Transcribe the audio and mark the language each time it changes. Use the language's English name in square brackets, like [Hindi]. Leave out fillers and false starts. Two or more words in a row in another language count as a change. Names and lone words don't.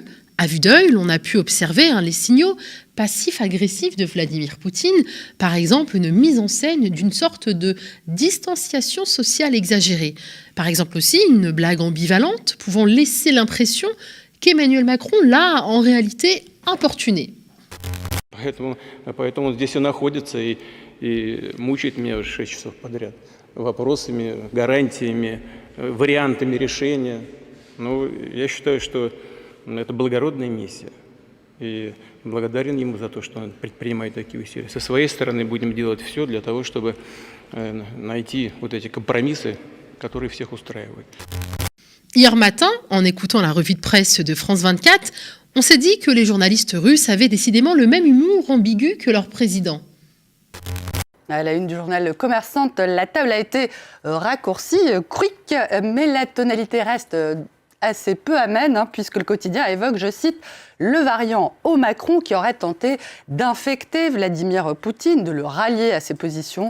[French] À vue d'œil, on a pu observer les signaux passifs-agressifs de Vladimir Poutine, par exemple une mise en scène d'une sorte de distanciation sociale exagérée. Par exemple aussi une blague ambivalente pouvant laisser l'impression qu'Emmanuel Macron l'a en réalité importuné. [Russian] Поэтому здесь и находится и мучает меня 6 часов подряд вопросами, гарантиями, вариантами решения. Ну, я считаю, что это благородная миссия. И благодарен ему за то, что он предпринимает такие усилия. Со своей стороны будем делать все для того, чтобы найти вот эти компромиссы, которые всех устраивают. [French] Hier matin, en écoutant la revue de presse de France 24, on s'est dit que les journalistes russes avaient décidément le même humour ambigu que leur président. À la une du journal Commerçante, la table a été raccourcie, quick, mais la tonalité reste assez peu amène, puisque le quotidien évoque, je cite, le variant au Macron qui aurait tenté d'infecter Vladimir Poutine, de le rallier à ses positions.